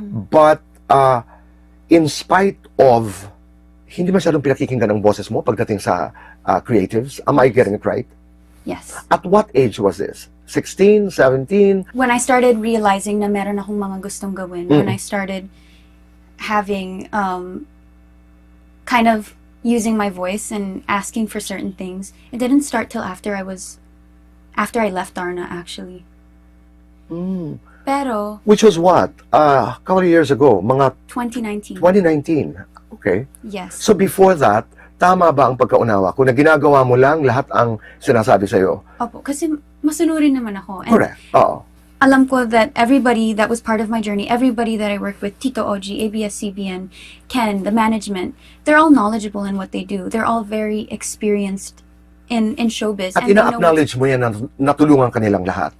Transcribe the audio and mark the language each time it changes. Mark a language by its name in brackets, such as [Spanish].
[English] But, in spite of, [Filipino] hindi masyadong pinakikinggan ang boses mo pagdating sa creatives. [English] Am I getting it right? Yes. At what age was this? 16, 17? When I started realizing [Filipino] na meron akong mga gustong gawin, [English] when I started having, kind of using my voice and asking for certain things, it didn't start till after I left Darna, actually. [Filipino] Pero, [English] Which was what? A couple of years ago, mga 2019. 2019. Okay. Yes. [Filipino] So before that, tama ba ang pagkaunawa ko na ginagawa mo lang lahat ang sinasabi sa'yo? Opo, kasi masunurin naman ako. And [English] Correct. Oo. [Filipino] alam ko [English] that everybody that was part of my journey, everybody that I worked with, Tito Oji, ABS-CBN, Ken, the management, they're all knowledgeable in what they do. They're all very experienced in showbiz. [Filipino] At [English] and they know [Filipino] ina-acknowledge mo yan na natulungan kanilang lahat.